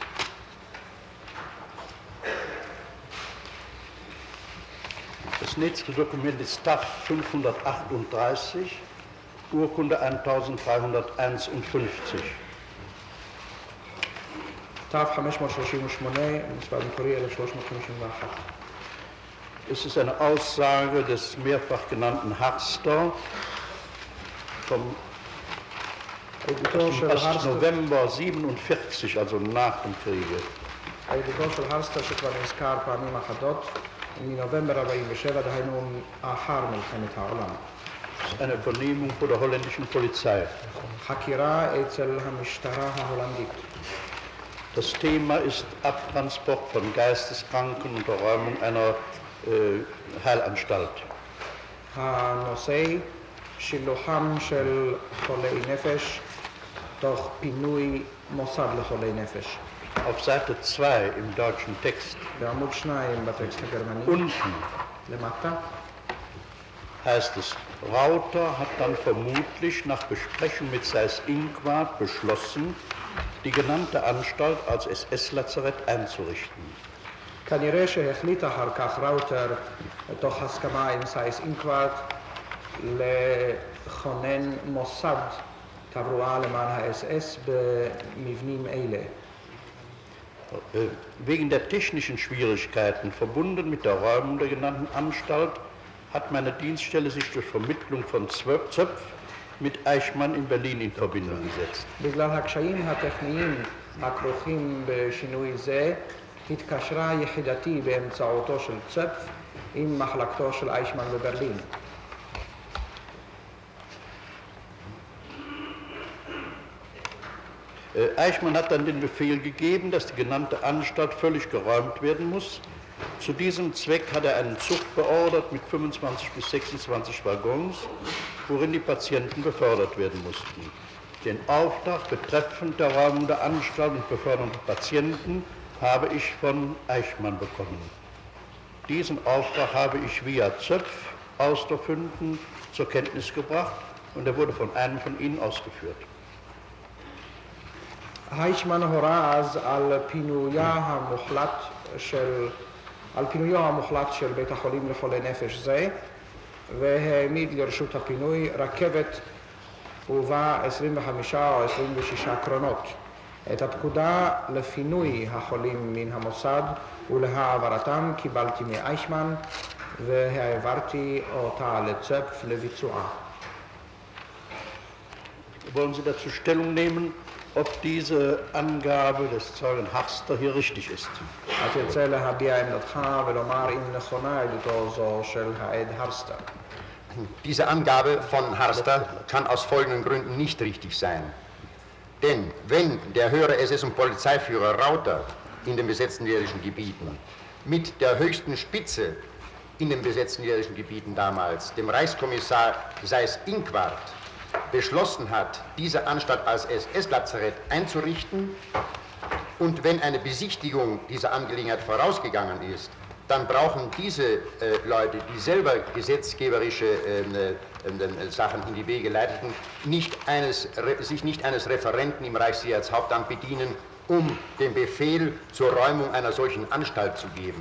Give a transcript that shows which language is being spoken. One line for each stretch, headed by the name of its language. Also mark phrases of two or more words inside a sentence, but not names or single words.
German: Das nächste Dokument ist TAF 538, Urkunde 1351.
Hebrew: תו 538, מספר מקורי 1351.
German: Es ist eine Aussage des mehrfach genannten Harster vom
Hebrew: עדותו של 1. הרסטר,
German: November 47, also nach dem Kriege.
Hebrew: עדותו של הרסטר שכבר נזכר פעמים אחדות, מנובמבר 47, דהיינו אחר מלחמת העולם.
German: Das ist eine Vernehmung vor der holländischen Polizei.
Hebrew: חקירה אצל המשטרה ההולנדית.
German: Das Thema ist Abtransport von Geisteskranken und Räumung einer Heilanstalt.
Hebrew: הנושא שילוחם של חולי נפש תוך פינוי מוסד לחולי נפש.
German: Auf Seite 2 im deutschen Text
Hebrew: בעמוד 2 בטקסט הגרמני,
German: unten
Hebrew: למטה,
German: heißt es, Rauter hat dann vermutlich nach Besprechung mit Seyß-Inquart beschlossen, die genannte Anstalt als SS-Lazarett einzurichten.
Hebrew: כנראה שהחליט אחר כך ראוטר, תוך הסכמה עם סייס אינקווארט, לכונן מוסד תברואה למען ה-SS במבנים אלה.
German: Wegen der technischen Schwierigkeiten verbunden mit der Räumung der genannten Anstalt hat meine Dienststelle sich durch Vermittlung von Zöpf mit Eichmann in Berlin in Verbindung gesetzt.
Hebrew: בגלל הקשיים הטכניים הכרוכים בשינוי זה, התקשרה יחידתי באמצעותו של צפ עם מחלקתו של איישמן בברלין.
German: Eichmann hat dann den Befehl gegeben, dass die genannte Anstalt völlig geräumt werden muss. Zu diesem Zweck hat er einen Zug beordert mit 25 bis 26 Waggons, worin die Patienten befördert werden mussten. Den Auftrag betreffend der Räumung der Anstalt und Beförderung der Patienten habe ich von Eichmann bekommen. Diesen Auftrag habe ich via Zöpf Austerfünden zur Kenntnis gebracht und er wurde von einem von ihnen ausgeführt.
Hebrew: היישמן הורה אז על פינויו המוחלט של בית החולים לחולי נפש זה, והעמיד לרשות הפינוי רכבת ובה 25 או 26 קרונות. את הפקודה לפינוי החולים מן המוסד ולהעברתם קיבלתי מאיישמן והעברתי אותה לצפף לביצועה.
German: Wollen Sie dazu Stellung nehmen, ob diese Angabe des Zeugen Harster hier richtig ist?
Hebrew: תרצה להביע עמדתך ולומר אם נכונה עדותו זו של העד הרסטר.
German: Diese Angabe von Harster kann aus folgenden Gründen nicht richtig sein. Denn wenn der höhere SS- und Polizeiführer Rauter in den besetzten niederländischen Gebieten mit der höchsten Spitze in den besetzten niederländischen Gebieten damals, dem Reichskommissar Seyß-Inquart, beschlossen hat, diese Anstalt als SS-Lazarett einzurichten, und wenn eine Besichtigung dieser Angelegenheit vorausgegangen ist, dann brauchen diese Leute, die selber gesetzgeberische Sachen in die Wege leiteten, sich nicht eines Referenten im Reichssicherheitshauptamt bedienen, um den Befehl zur Räumung einer solchen Anstalt zu geben.